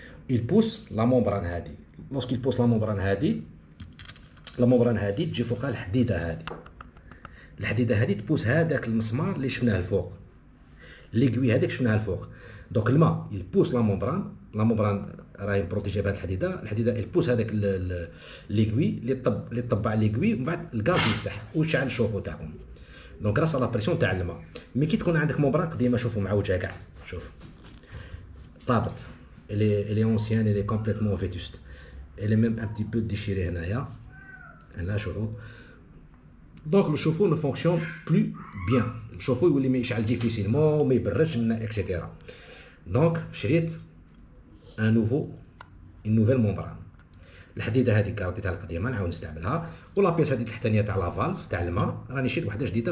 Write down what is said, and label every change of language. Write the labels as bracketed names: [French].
[Arabic] يبوس لا مومبران هادي، لوسكي يبوس لا مومبران هادي تجي فوقها الحديده هادي تبوس هذاك المسمار اللي شفناه الفوق، ليكوي هذيك شفناها الفوق. دونك الماء يبوس لا مومبران راهي بروتيجي بهاد الحديده يبوس هذاك ليكوي اللي طبع ليكوي، ومن بعد الغاز يفتح ويشعل الشوفو تاعكم. دونك غراس لا بريسيون تاع الماء. مي كي تكون عندك مومبران قديمه، شوفوا معوجه كاع، شوف طابت، [French] elle est ancienne, elle est complètement vétuste, elle est même un petit peu déchirée [Arabic] هنا شوفوا. دونك [French] le chauffe-eau ne fonctionne plus bien، [Arabic] الشوفو يولي ما يشعل ديفيسيلمون وما يبردش لنا اكسيتيرا. دونك شريت ان نوفيل مومبران. الحديده هذيك رديتها القديمه نعاود نستعملها، ولا بيس هذه التحتانيه تاع لا فالف تاع الماء راني شريت وحده جديده.